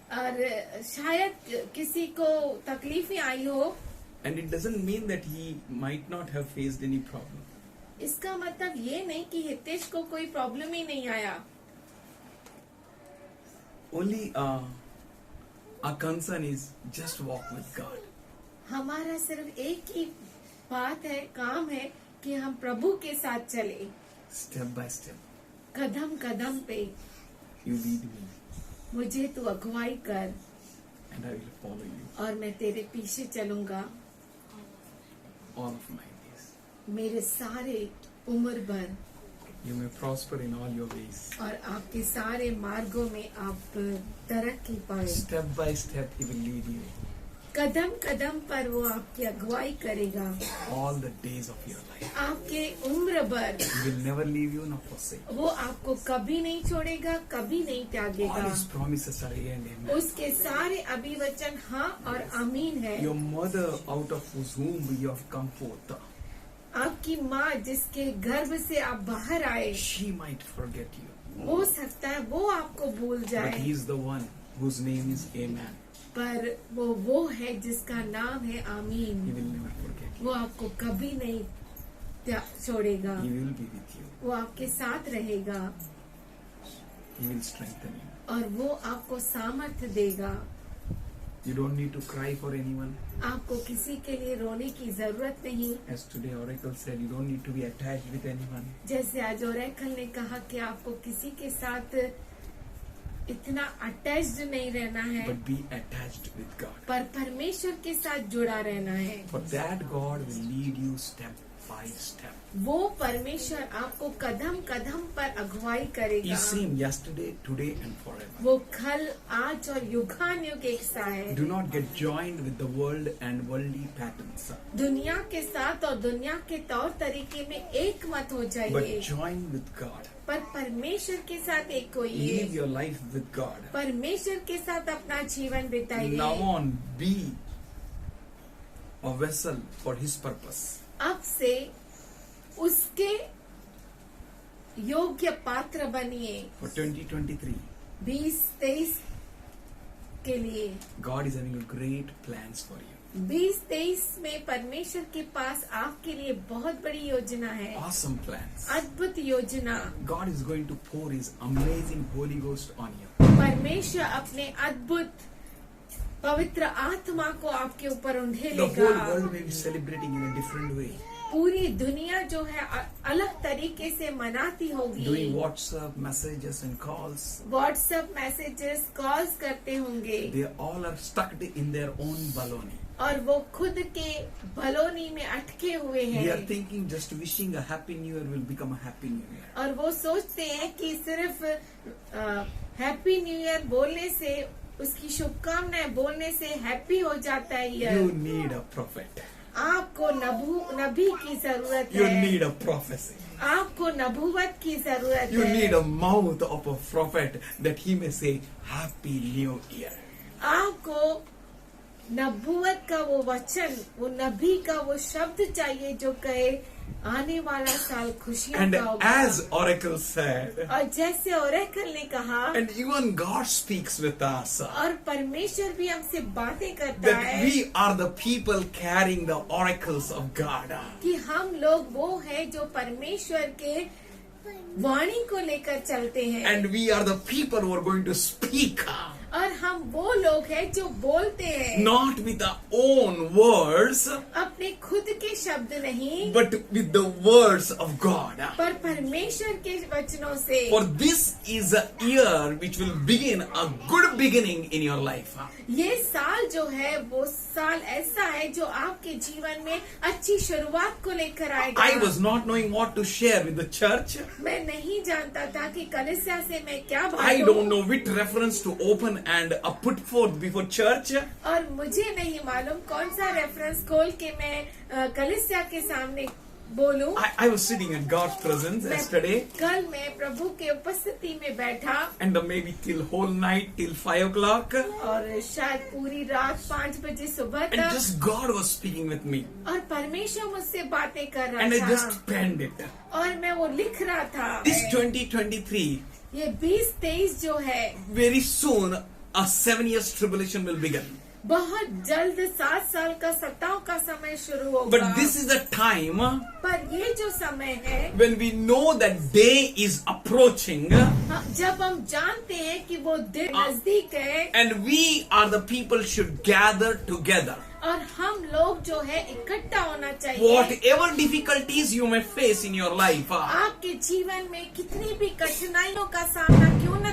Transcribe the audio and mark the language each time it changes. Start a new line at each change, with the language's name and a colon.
Hindi: और शायद किसी को तकलीफें आई हो,
English: And it doesn't mean that he might not have faced any problem.
Hindi: इसका मतलब ये नहीं कि हितेश को कोई प्रॉब्लम ही नहीं आया।
English: Only our concern is just walk with God.
Hindi: हमारा सिर्फ एक ही बात है, काम है कि हम प्रभु के साथ चले,
English: Step by step,
Hindi: कदम कदम पे।
English: you lead me
Hindi: मुझे तू अगुवाई कर
English: and I will follow you
Hindi: और मैं तेरे पीछे चलूंगा
English: all of my days.
Hindi: मेरे सारे उम्र भर,
English: You may prosper in all your ways.
Hindi: और आपके सारे मार्गों में आप तरक्की पाए।
English: Step by step, He will lead you
Hindi: कदम कदम पर वो आपकी अगुवाई करेगा
English: all the days of your life.
Hindi: आपके उम्र भर।
English: He will never leave you nor forsake.
Hindi: वो आपको कभी नहीं छोड़ेगा, कभी नहीं
English: All
Hindi: त्यागेगा।
English: His promises are yea and amen.
Hindi: उसके सारे अभिवचन हाँ और आमीन है।
English: Your mother, out of whose womb you have come forth,
Hindi: आपकी माँ जिसके गर्भ से आप बाहर आए,
English: she might forget you,
Hindi: हो सकता है वो आपको भूल
English: but
Hindi: जाए,
English: He is the one whose name is Amen.
Hindi: पर वो है जिसका नाम है
English: He
Hindi: आमीन।
English: will never forget you.
Hindi: वो आपको कभी नहीं छोड़ेगा,
English: He will be with you.
Hindi: वो आपके साथ रहेगा
English: He will strengthen you.
Hindi: और वो आपको सामर्थ्य देगा।
English: You don't need to cry for anyone.
Hindi: आपको किसी के लिए रोने की जरूरत नहीं।
English: As today Oracle said, you don't need to be attached with anyone.
Hindi: जैसे आज ओरेकल ने कहा कि आपको किसी के साथ इतना अटैच्ड नहीं रहना है,
English: but be attached with God.
Hindi: पर परमेश्वर के साथ जुड़ा रहना है।
English: For that, God will lead you step by step.
Hindi: वो परमेश्वर आपको कदम कदम पर अगुवाई करेगा।
English: He's same yesterday, today, and forever.
Hindi: वो कल, आज और युगानुयुग एक सा है।
English: Do not get joined with the world and worldly patterns,
Hindi: दुनिया के साथ और दुनिया के तौर तरीके में एक मत हो
English: but
Hindi: जाइए,
English: join with God.
Hindi: पर परमेश्वर के साथ एक होइए।
English: Live your life with God.
Hindi: परमेश्वर के साथ अपना जीवन बिताइए।
English: Now on, be a vessel for His purpose.
Hindi: अब से उसके योग्य पात्र बनिए।
English: For 2023,
Hindi: 2023 के लिए
English: God is having a great plans for you.
Hindi: 2023 में परमेश्वर के पास आपके लिए बहुत बड़ी योजना है,
English: Awesome plans.
Hindi: अद्भुत योजना।
English: God is going to pour His amazing Holy Ghost on you.
Hindi: परमेश्वर अपने अद्भुत पवित्र आत्मा को आपके ऊपर
English: The whole
Hindi: उंडेलेगा।
English: world may be celebrating in a different way.
Hindi: पूरी दुनिया जो है अलग तरीके से मनाती
English: Doing
Hindi: होगी।
English: WhatsApp messages and calls.
Hindi: WhatsApp messages, calls करते होंगे
English: They all are stuck in their own baloney.
Hindi: और वो खुद के भलोनी में अटके हुए
English: They are
Hindi: हैं
English: thinking just wishing a happy new year will become a happy new year.
Hindi: और वो सोचते हैं कि सिर्फ
English: happy new year
Hindi: बोलने से, उसकी शुभकामनाएं बोलने से हैप्पी हो जाता है
English: You
Hindi: year.
English: need a prophet.
Hindi: आपको नबी की जरूरत
English: You
Hindi: है,
English: need a prophecy.
Hindi: आपको नबूवत की जरूरत
English: You need
Hindi: है,
English: a mouth of a prophet that he may say happy new year.
Hindi: आपको नबूवत का वो वचन, वो नबी का वो शब्द चाहिए जो कहे आने वाला साल खुशियों
English: And
Hindi: का होगा।
English: as Oracle said,
Hindi: और जैसे ओरेकल ने कहा,
English: and even God speaks with us,
Hindi: और परमेश्वर भी हमसे बातें करता
English: that
Hindi: है
English: we are the people carrying the oracles of God.
Hindi: कि हम लोग वो है जो परमेश्वर के वाणी को लेकर चलते हैं,
English: And we are the people who are going to speak,
Hindi: और हम वो लोग हैं जो बोलते हैं,
English: not with our own words,
Hindi: अपने खुद के शब्द नहीं,
English: but with the words of God.
Hindi: पर परमेश्वर के वचनों से।
English: For this is a year which will begin a good beginning in your life.
Hindi: ये साल जो है वो साल ऐसा है जो आपके जीवन में अच्छी शुरुआत को लेकर आएगा।
English: I was not knowing what to share with the church.
Hindi: मैं नहीं जानता था कि कलीसिया से मैं क्या
English: I
Hindi: बांटूं,
English: don't know which reference to open and put forth before church.
Hindi: और मुझे नहीं मालूम कौन सा रेफरेंस खोल के मैं कलीसिया के सामने बोलूं।
English: I was sitting in God's presence yesterday,
Hindi: कल मैं प्रभु के उपस्थिति में बैठा
English: and maybe till whole night till 5 o'clock,
Hindi: और शायद पूरी रात 5 बजे सुबह
English: and
Hindi: तक,
English: just God was speaking with me,
Hindi: और परमेश्वर मुझसे बातें कर
English: and I
Hindi: रहा
English: just
Hindi: था
English: penned it.
Hindi: और मैं वो लिख रहा था।
English: This 2023,
Hindi: ये 2023 जो है
English: very soon a 7 years tribulation will begin.
Hindi: बहुत जल्द 7 साल का सताव का समय शुरू होगा।
English: But this is a time
Hindi: पर ये जो समय है,
English: when we know that day is approaching,
Hindi: जब हम जानते हैं कि वो दिन नजदीक है,
English: and we are the people should gather together.
Hindi: और हम लोग जो है इकट्ठा होना चाहिए।
English: Whatever difficulties you may face in your life,
Hindi: आपके जीवन में कितनी भी कठिनाइयों का सामना क्यों न